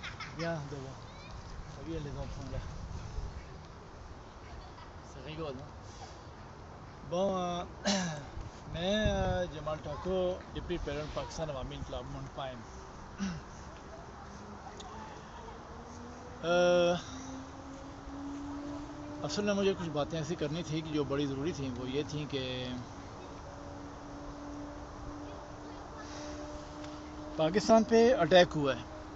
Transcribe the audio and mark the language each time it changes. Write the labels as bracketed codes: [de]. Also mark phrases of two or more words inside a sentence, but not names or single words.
[fr] Viens devant. Viens les enfants là. C'est rigolo, non? Bon, [ur] میں جمال ٹھاکر [en] deputy president [ur] پاکستان عوامی انقلاب منڈپائم. اصل میں مجھے کچھ باتیں ایسی کرنی تھی کہ جو بڑی ضروری تھی. وہ یہ تھی کہ پاکستان پہ اٹیک ہوا ہے.